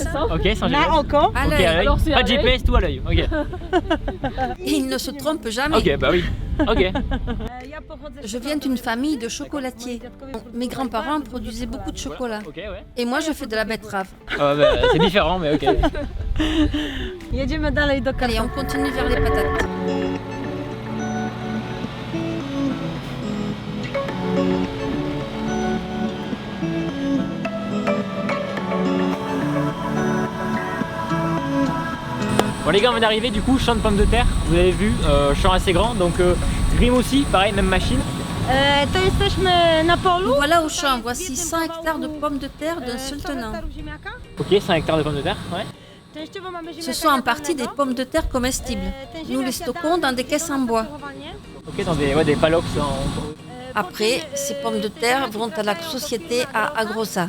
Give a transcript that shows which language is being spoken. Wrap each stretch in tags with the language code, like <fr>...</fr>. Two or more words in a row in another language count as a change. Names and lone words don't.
<fr>Ok, sans GPS. À Ok, l'œil. à l'œil. Pas de GPS, tout à l'œil. Ok. Et il ne se trompe jamais. Ok, bah oui. Ok. Je viens d'une famille de chocolatiers. Mes grands-parents produisaient beaucoup de chocolat. Ok, ouais. Et moi, je fais de la betterave. Bah, c'est différent, mais ok.</fr> <pl>Jedziemy dalej do</pl> <fr>Allez, on continue vers les patates. Bon les gars, on vient d'arriver du coup, champ de pommes de terre, vous avez vu, champ assez grand, donc Grim aussi, pareil, même machine.</fr> <pl>To jesteśmy na polu.</pl> <fr>Voilà au champ, voici 100 hectares de pommes de terre d'un seul tenant. Ok, 100 hectares de pommes de terre, ouais. Ce sont en partie des pommes de terre comestibles. Nous les stockons dans des caisses en bois. Ok, dans des palox en... Après, ces pommes de terre vont à la société à Agrosa.</fr>